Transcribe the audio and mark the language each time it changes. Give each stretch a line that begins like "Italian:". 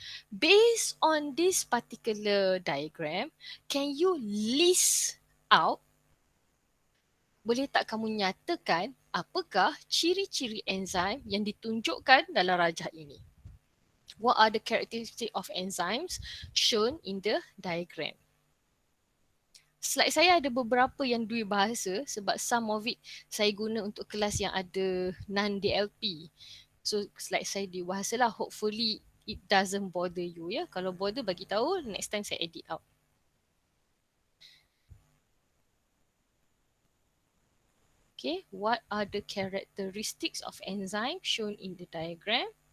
English: Based on this particular diagram, can you list out,
Malay: boleh tak kamu nyatakan apakah ciri-ciri enzim yang ditunjukkan dalam rajah ini?
English: What are the characteristics of enzymes shown in the diagram?
Malay: Slide saya ada beberapa yang dua bahasa sebab
English: some of it
Malay: saya guna untuk kelas yang ada non-DLP. So slide saya dua bahasa lah.
English: Hopefully it doesn't bother you ya.
Malay: Kalau bother bagi tahu,
English: next time saya edit out. Okay, what are the characteristics of enzyme shown in the diagram?